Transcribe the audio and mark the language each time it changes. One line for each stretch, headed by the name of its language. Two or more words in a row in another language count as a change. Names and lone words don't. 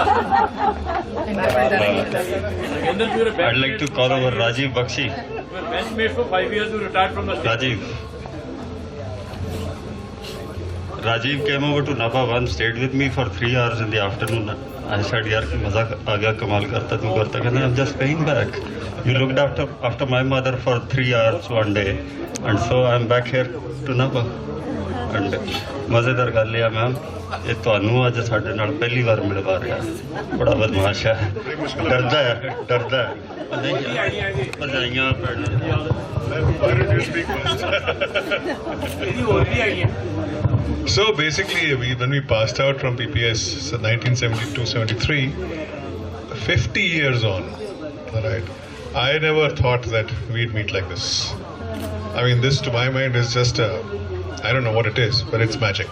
English: I'd like to call over Rajiv Bakshi. We were best mates for 5 years. We retired from the state. Rajiv. Rajiv came over to Nabha once, stayed with me for 3 hours in the afternoon. I said,
Hindi: यार, मज़ा आ गया, कमाल करता, तू करता.
English: I'm just paying back. You looked after my mother for 3 hours one day, and so I'm back here to Nabha.
Punjabi: And ਮਜ਼ੇਦਾਰ ਗੱਲ ਹੈ ਮੈਮ, ਇਹ ਤੁਹਾਨੂੰ ਅੱਜ ਸਾਡੇ ਨਾਲ ਪਹਿਲੀ ਵਾਰ ਮਿਲਵਾ ਰਿਹਾ, ਬੜਾ ਬਦਮਾਸ਼ ਹੈ, ਡਰਦਾ ਹੈ ਭਜਾਈਆਂ
English: So basically, when we passed out from PPS 1972-73, 50 years on, right? I never thought that we'd meet like this. I mean, this to my mind is just I don't know what it is, but it's magic.